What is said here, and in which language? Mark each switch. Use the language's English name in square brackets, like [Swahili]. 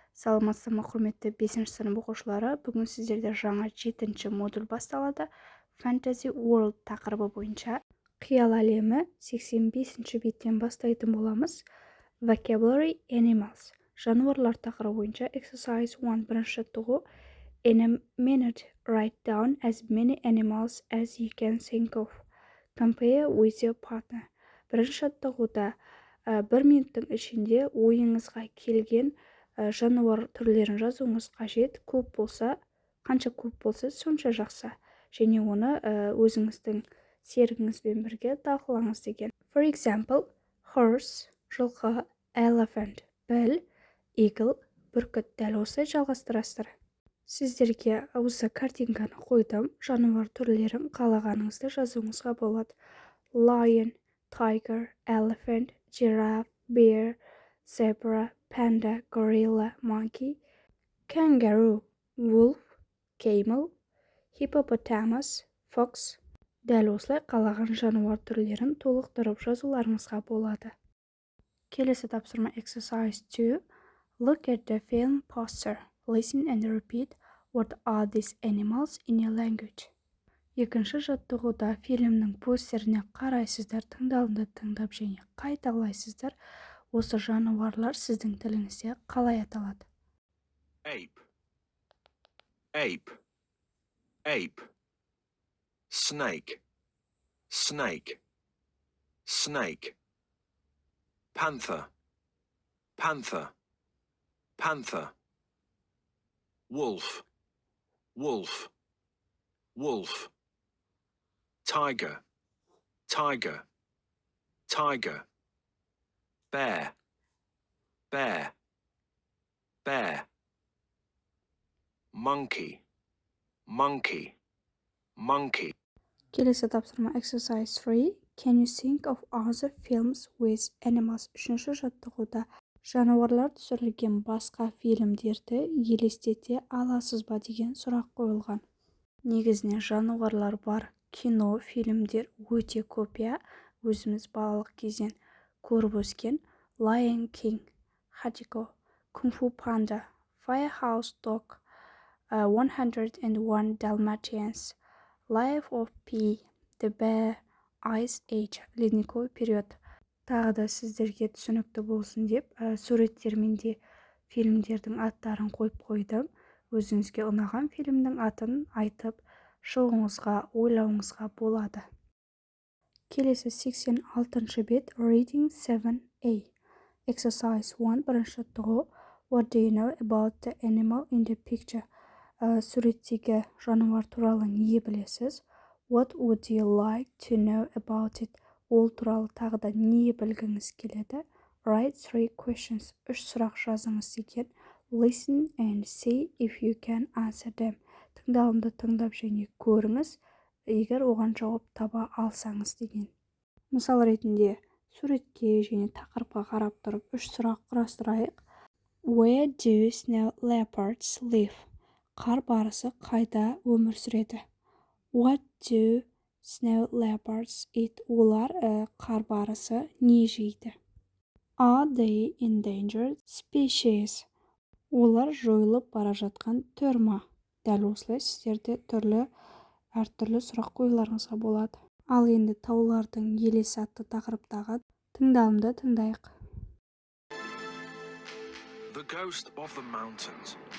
[Kazakh] Саламатсыздар ма құрметті 5-ші сынып оқушылары. Бүгін сіздерде жаңа 7-ші модуль басталады. Fantasy World тақырыбы бойынша қиял әлемі 85-ші беттен бастайтын боламыз. Vocabulary Animals жануарлар тақырыбы бойынша Exercise 1 бірінші жаттығу. [English] In a minute, write down as many animals as you can think of. Compare with your partner. [Kazakh] Бірінші жаттығуда бір минуттың ішінде ойыңызға келген жануар түрлерін жазуыңыз қажет. Қанша көп болса, сонша жақсы. Және оны өзіңіздің серігіңізбен бірге талқылаңыз деген. [English] For example, horse, [Kazakh] жылқы, [English] elephant, [Kazakh] біл, [English] eagle, [Kazakh] бүркіт. Дәл осылай жалғастырасыздар. Сіздерге осы картинканы қойдым. Жануар түрлерін қалағаныңызды жазуыңызға болады. [English] Lion, tiger, elephant, giraffe, bear, zebra, panda, gorilla, monkey, kangaroo, wolf, camel, hippopotamus, fox. [Kazakh] Дәл осылай қалаған жануар түрлерін толықтырып жазуларыңызға болады. Келесі тапсырма Exercise 2. [English] Look at the film poster. Listen and repeat what are these animals in your language. [Kazakh] Екінші жаттығуда фильмнің постеріне қарайсыздар, тыңдалымды тыңдап және қайталайсыздар. Осы жануарлар сіздің тіліңізде қалай аталады? [English] Ape, ape, ape. Snake, snake, snake. Panther, panther, panther. Wolf, wolf, wolf. Tiger, tiger, tiger. Bear, bear, bear. Monkey, monkey, monkey. [Kazakh] Келесі тапсырма Exercise 3. [English] Can you think of other films with animals? [Kazakh] Үшінші жаттығуда жануарлар түсірілген басқа фильмдерді елестете аласыз ба деген сұрақ қойылған. Негізінен жануарлар бар кино, фильмдер өте көп. Өзіміз балалық кезден көріп өскен Lion King, Hachiko, Kung Fu Panda, Firehouse Dog, 101 Dalmatians, Life of Pi, The Bear, Ice Age, [Russian] ледниковый период. [Kazakh] Тағы да сіздерге түсінікті болсын деп, суреттермен де фильмдердің аттарын қойып қойдым. Өзіңізге ұнаған фильмнің атын айтып, шығуыңызға, ойлауыңызға болады. Келесі 86-шы бет Reading 7a. Exercise 1 бірінші жаттығу. [English] What do you know about the animal in the picture? [Kazakh] Суреттегі жануар туралы не білесіз? [English] What would you like to know about it? [Kazakh] Ол туралы тағы да не білгіңіз келеді? [English] Write 3 questions. [Kazakh] 3 сұрақ жазыңыз деген. [English] Listen and see if you can answer them. [Kazakh] Тыңдалымды тыңдап және көріңіз, егер оған жауап таба алсаңыз деген. Мысал ретінде суретке және тақырыпқа қарап тұрып 3 сұрақ құрастырайық. [English] Where do snow leopards live? [Kazakh] Қар барысы қайда өмір сүреді? [English] What do snow leopards eat? [Kazakh] Олар қар барысы не жейді? [English] Are they endangered species? [Kazakh] Олар жойылып бара жатқан түр ма? Дәл осылай сіздерде әртүрлі сұрақ қоюларыңызға болады. Ал енді таулардың елесі атты тақырыптағы тыңдалымды тыңдайық. [English] The ghost of the mountains.